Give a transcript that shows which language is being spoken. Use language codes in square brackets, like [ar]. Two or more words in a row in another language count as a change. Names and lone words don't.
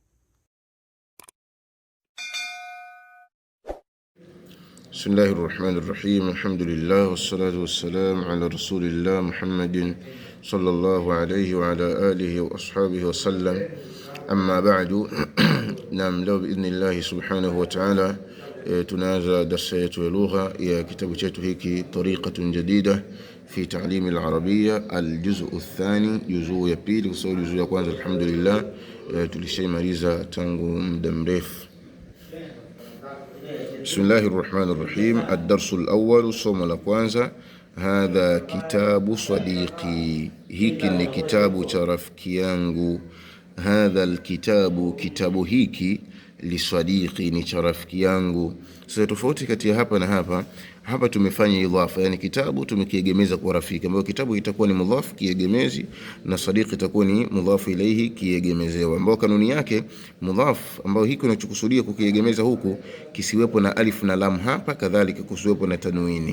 [ar] بسم الله الرحمن الرحيم. الحمد لله والصلاة والسلام على رسول الله محمد صلى الله عليه وعلى آله وأصحابه وسلم. أما بعد. [sw] Naam, leo [ar] بإذن الله سبحانه وتعالى [sw] tunaanza darasa yetu ya lugha ya kitabu chetu hiki Tariqatun Jadida fi Ta'lim al-Arabiyya [ar] الجزء الثاني, [sw] juzuu ya pili, kwa sababu juzuu ya kwanza alhamdulillah tulishaimaliza tangu muda mrefu. [ar] بسم الله الرحمن الرحيم. الدرس الأول, [sw] somo la kwanza. [ar] هذا كتاب صديقي, [sw] hiki ni kitabu cha rafiki yangu. [ar] هذا الكتاب, [sw] kitabu hiki, [ar] لصديقي, [sw] ni cha rafiki yangu. Sasa tofauti kati ya hapa na hapa, hapa tumefanya idhafa, yani kitabu tumekiegemeza kwa rafiki, ambapo kitabu itakuwa ni mudhaf kiegemezi na sadiq itakuwa ni [ar] مضاف إليه [sw] kiegemezewa, ambao kanuni yake mudhaf, ambao hiki unachokusudia kukiegemeza huku kisiwepo na alif na lam hapa, kadhalika kusiwepo na tanwini.